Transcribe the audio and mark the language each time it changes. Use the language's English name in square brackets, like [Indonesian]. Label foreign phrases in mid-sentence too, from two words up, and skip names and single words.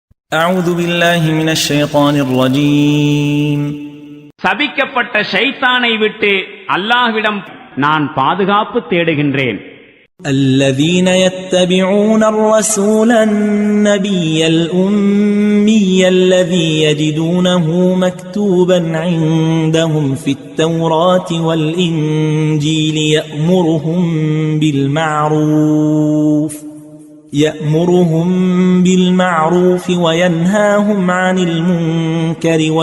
[Arabic] أعوذ بالله من الشيطان الرجيم. [Tamil] சபிக்கப்பட்ட ஷைத்தானை விட்டு அல்லாஹ்விடம் நான் பாதுகாப்பு தேடுகின்றேன். [Arabic] الذين يتبعون الرسول النبي الأمي الذي يجدونه مكتوبا عندهم في التوراة والإنجيل يأمرهم بالمعروف وينهاهم عن المنكر